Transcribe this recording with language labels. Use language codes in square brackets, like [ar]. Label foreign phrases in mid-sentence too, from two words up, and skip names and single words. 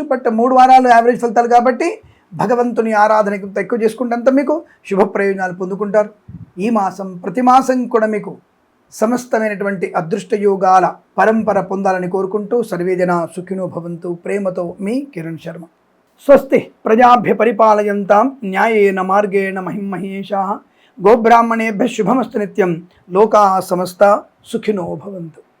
[te] బట్ 3 వారాలు యావరేజ్ ఫలితాలు కాబట్టి భగవంతుని ఆరాధన ఎక్కువ చేసుకుంటే మీకు శుభ ప్రయోజనాలు పొందుకుంటారు. ఈ మాసం, ప్రతి మాసం కూడా మీకు సమస్తమైనటువంటి అదృష్ట యోగాల పరంపర పొందాలని కోరుకుంటూ [sa] సర్వేజన సుఖినో భవంతు. [te] ప్రేమతో మీ కిరణ్ శర్మ. [sa] స్వస్తి ప్రజాభ్య పరిపాలయంతాం న్యాయేన మార్గేణ మహిమహేషాః. గోబ్రాహ్మణేభ్యः శుభమస్తు నిత్యం. లోకాः సమస్తా సుఖినో భవంతు.